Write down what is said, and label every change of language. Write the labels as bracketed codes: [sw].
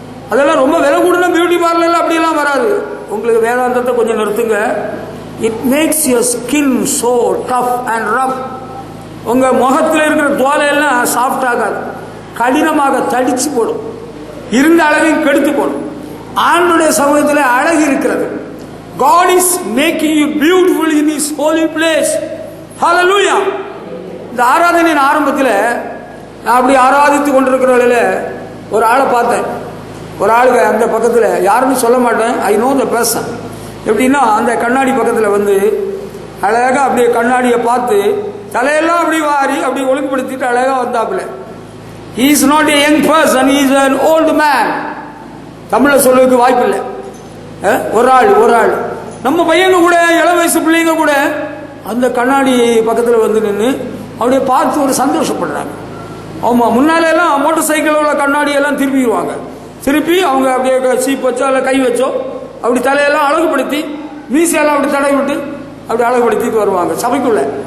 [ta] அதெல்லாம் ரொம்ப விலை கூடனா பியூட்டி பார்லர்ல அப்படியெல்லாம் வராது. உங்களுக்கு வேதாந்தத்தை கொஞ்சம் நிறுத்துங்க. [en] It makes your skin so tough and rough. [ta] உங்கள் முகத்தில் இருக்கிற தோலையெல்லாம் சாஃப்ட் ஆகாது, கடினமாக தடிச்சு போடும், இருந்த அழகையும் கெடுத்து போடும். ஆண்டுடைய சமூகத்தில் அழகு இருக்கிறது. [en] God is making you beautiful in His holy place. Hallelujah. [ta] இந்த ஆராதனையின் ஆரம்பத்தில் நான் அப்படி ஆராதித்து கொண்டிருக்கிறவர்கள ஒரு ஆளை பார்த்தேன். ஒரு ஆளுங்க அந்த பக்கத்தில், யாருன்னு சொல்ல மாட்டேன், [en] I know the person. [ta] எப்படின்னா அந்த கண்ணாடி பக்கத்தில் வந்து அழகாக அப்படியே கண்ணாடியை பார்த்து தலையெல்லாம் அப்படி வாரி அப்படி ஒழுங்குபடுத்திட்டு அழகாக வந்தாப்புல. [en] He is not a young person, he is an old man. [ta] தமிழில் சொல்லுறதுக்கு வாய்ப்பு இல்லை. ஒரு ஆள் நம்ம பையங்க கூட, இளம் வயசு பிள்ளைங்க கூட அந்த கண்ணாடி பக்கத்தில் வந்து நின்று அப்படியே பார்த்து ஒரு சந்தோஷப்படுறாங்க. ஆமாம், முன்னாலெல்லாம் மோட்டார் சைக்கிளோட கண்ணாடியெல்லாம் திருப்பிடுவாங்க. திருப்பி அவங்க அப்படியே சீப் வச்சோ இல்லை கை வச்சோ அப்படி தலையெல்லாம் அழகுபடுத்தி, மீசையெல்லாம் அப்படி தடை விட்டு அப்படி அழகுபடுத்திட்டு வருவாங்க சபைக்குள்ள.